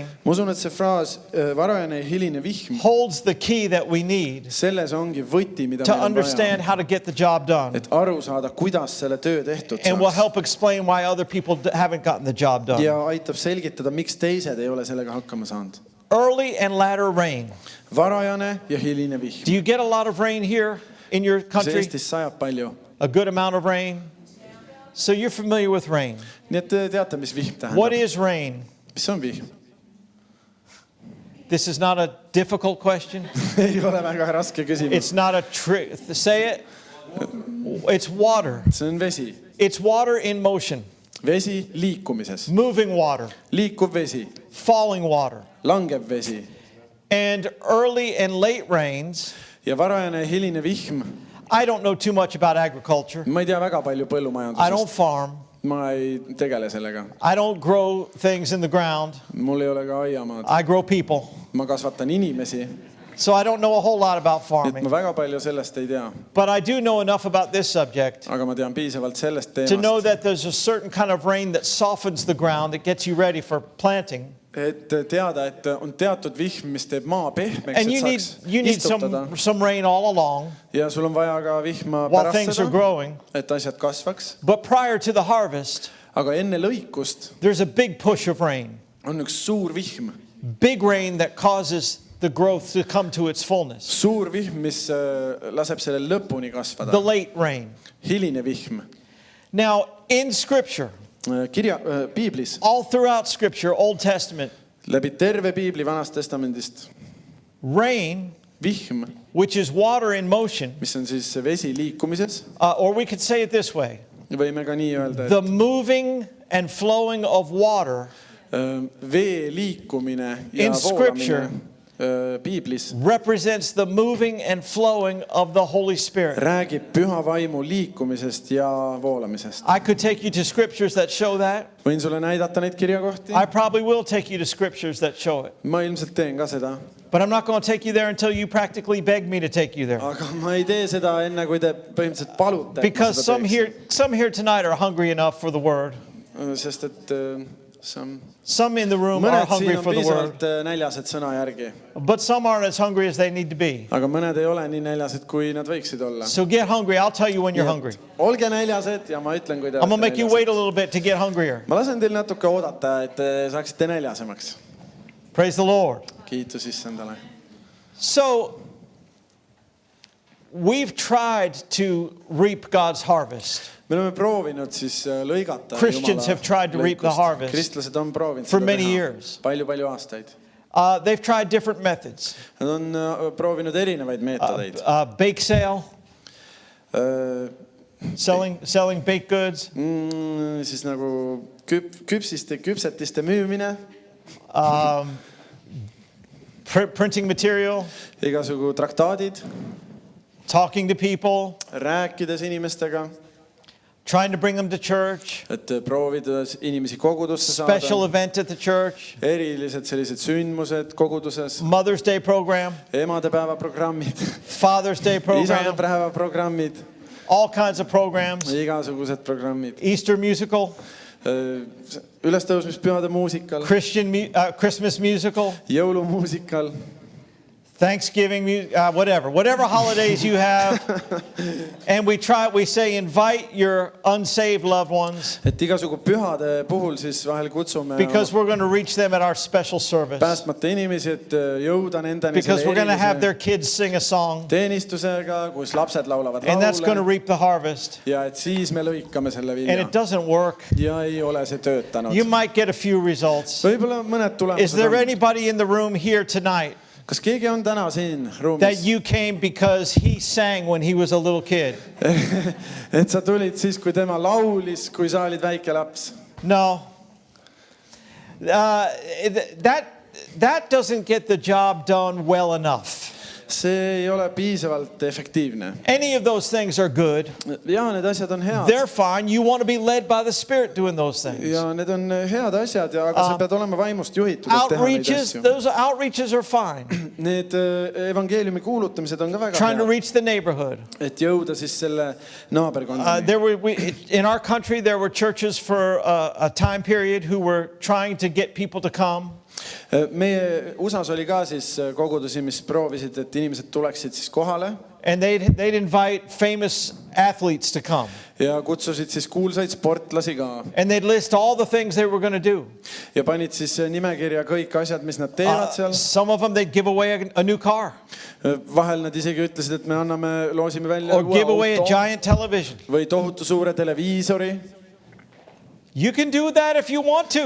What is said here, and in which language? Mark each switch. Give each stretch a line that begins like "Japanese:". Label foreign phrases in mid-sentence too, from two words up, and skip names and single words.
Estonian: Ma usun, et see fraas, varajane ja hiline vihm,
English: holds the key that we need
Estonian: selles ongi võti, mida
English: to
Estonian: meil on
English: understand
Estonian: vaja.
English: how to get the job done.
Estonian: Et aru saada, kuidas selle töö tehtud
English: And will
Estonian: saaks.
English: help explain why other people haven't gotten the job done.
Estonian: Ja aitab selgitada, miks teised ei ole sellega hakkama saanud.
English: Early and latter rain.
Estonian: Varajane ja hiline vihm.
English: Do you get a lot of rain here in your
Estonian: Kas
English: country?
Estonian: Eestis sajab palju?
English: A good amount of rain? So you're familiar with rain.
Estonian: Nii et te teate, mis vihm
English: What
Estonian: tähendab.
English: is rain?
Estonian: Mis on vihm?
English: This is not a difficult question.
Estonian: Ei ole väga raske küsimus.
English: It's not a trick. Say it. It's water.
Estonian: See on vesi.
English: It's water in motion.
Estonian: Vesi liikumises.
English: Moving water.
Estonian: Liikuv vesi.
English: Falling water.
Estonian: Langev vesi.
English: And early and late rains.
Estonian: Ja varajane ja hiline vihm.
English: I don't know too much about agriculture.
Estonian: Ma ei tea väga palju
English: I don't
Estonian: põllumajandusest.
English: farm.
Estonian: Ma ei tegele sellega.
English: I don't grow things in the ground.
Estonian: Mul ei ole ka aiamaad.
English: I grow people.
Estonian: Ma kasvatan inimesi.
English: So I don't know a whole lot about
Estonian: Et ma
English: farming.
Estonian: väga palju sellest ei tea.
English: But I do know enough about this subject
Estonian: Aga ma tean piisavalt sellest
English: to know
Estonian: teemast.
English: that there's a certain kind of rain that softens the ground, that gets you ready for planting.
Estonian: Et teada, et on teatud vihm, mis teeb maa pehmeks,
English: And
Estonian: et saaks
English: you need
Estonian: istutada.
English: some rain all along
Estonian: Ja sul on vaja ka vihma
English: while
Estonian: pärast
English: things are
Estonian: seda,
English: growing.
Estonian: et asjad kasvaks.
English: But prior to the harvest,
Estonian: Aga enne lõikust
English: there's a big push of rain.
Estonian: on üks suur vihm.
English: Big rain that causes the growth to come to its fullness.
Estonian: Suur vihm, mis laseb selle lõpuni kasvada.
English: The late rain.
Estonian: Hiline vihm.
English: Now, in Scripture,
Estonian: Piiblis,
English: all throughout Scripture, Old Testament,
Estonian: läbi terve piibli Vanast Testamendist,
English: rain,
Estonian: vihm,
English: which is water in motion,
Estonian: mis on siis see vesi liikumises,
English: or we could say it this way,
Estonian: võime ka nii öelda,
English: the moving and flowing of water
Estonian: et vee liikumine ja
English: In Scripture,
Estonian: voolamine piiblis
English: represents the moving and flowing of the Holy Spirit.
Estonian: räägib püha vaimu liikumisest ja voolamisest.
English: I could take you to scriptures that show that.
Estonian: Võin sulle näidata neid kirjakohti?
English: I probably will take you to scriptures that show it.
Estonian: Ma ilmselt teen ka seda,
English: But I'm not going to take you there until you practically beg me to take you there.
Estonian: aga ma ei tee seda enne, kui te põhimõtteliselt palute, et ma
English: Because
Estonian: seda teeks.
English: some here tonight are hungry enough for the word.
Estonian: Sest et
English: Some in the room are
Estonian: mõned siin
English: hungry
Estonian: on
English: for the word.
Estonian: piisavalt näljased sõna järgi,
English: But some aren't as hungry as they need to be.
Estonian: aga mõned ei ole nii näljased, kui nad võiksid olla.
English: So get hungry. I'll tell you when you're
Estonian: Nii et
English: hungry.
Estonian: olge näljased ja ma ütlen, kui te
English: I'm going to
Estonian: olete
English: make you wait a
Estonian: näljased.
English: little bit to get hungrier.
Estonian: Ma lasen teil natuke oodata, et te saaksite näljasemaks.
English: Praise the Lord.
Estonian: Kiitus issandale.
English: So we've tried to reap God's harvest.
Estonian: Me oleme proovinud siis lõigata
English: Christians have tried to reap the harvest
Estonian: Kristlased on proovinud
English: for
Estonian: seda
English: many
Estonian: teha
English: years.
Estonian: palju aastaid.
English: They've tried different methods.
Estonian: Nad on proovinud erinevaid meetodeid.
English: Bake sale, selling baked goods,
Estonian: Siis nagu küpsetiste müümine,
English: printing material,
Estonian: igasugu traktaadid,
English: talking to people,
Estonian: rääkides inimestega,
English: trying to bring them to church,
Estonian: et proovida inimesi kogudusse
English: special
Estonian: saada.
English: event at the church,
Estonian: Erilised sellised sündmused koguduses,
English: Mother's Day program,
Estonian: emadepäeva programmid,
English: Father's Day program,
Estonian: isadepäeva programmid,
English: all kinds of programs,
Estonian: igasugused programmid.
English: Easter musical,
Estonian: Ülestõusmispühade muusikal,
English: Christmas musical,
Estonian: jõulumuusikal,
English: Thanksgiving, whatever holidays you have. And we say, invite your unsaved loved ones
Estonian: et igasugu pühade puhul siis vahel kutsume
English: because we're going to reach them at our special service.
Estonian: päästmata inimesi, et jõuda nendeni
English: Because we're going to have their
Estonian: erilise
English: kids sing a song.
Estonian: teenistusega, kus lapsed laulavad
English: And that's going to
Estonian: laule
English: reap the harvest.
Estonian: ja et siis me lõikame selle
English: And
Estonian: vilja
English: it doesn't work.
Estonian: ja ei ole see töötanud.
English: You might get a few results.
Estonian: Võib-olla mõned
English: Is there
Estonian: tulemused on.
English: anybody in the room here tonight
Estonian: Kas keegi on täna siin
English: that
Estonian: ruumis,
English: you came because he sang when he was a little kid?
Estonian: et sa tulid siis, kui tema laulis, kui sa olid väike laps?
English: No. That doesn't get the job done well enough.
Estonian: See ei ole piisavalt efektiivne.
English: Any of those things are good.
Estonian: Ja need asjad on head.
English: They're fine. You want to be led by the Spirit doing those things.
Estonian: Ja need on head asjad, aga sa pead olema vaimust juhitud, et teha neid
English: Outreaches,
Estonian: asju.
English: those outreaches are fine.
Estonian: Need evangeeliumi kuulutamised on ka väga
English: Trying to
Estonian: head,
English: reach the neighborhood.
Estonian: et jõuda siis selle naaberkonnani.
English: In our country, there were churches for a time period who were trying to get people to come.
Estonian: Meie USAs oli ka siis kogudusi, mis proovisid, et inimesed tuleksid siis kohale
English: And they'd invite famous athletes to come.
Estonian: ja kutsusid siis kuulsaid sportlasi ka.
English: And they'd list all the things they were going to do.
Estonian: Ja panid siis nimekirja kõik asjad, mis nad teevad seal.
English: Some of them, they'd give away a new car
Estonian: Vahel nad isegi ütlesid, et me loosime välja
English: or give away a
Estonian: auto
English: giant television.
Estonian: või tohutu suure televiisori.
English: You can do that if you want to.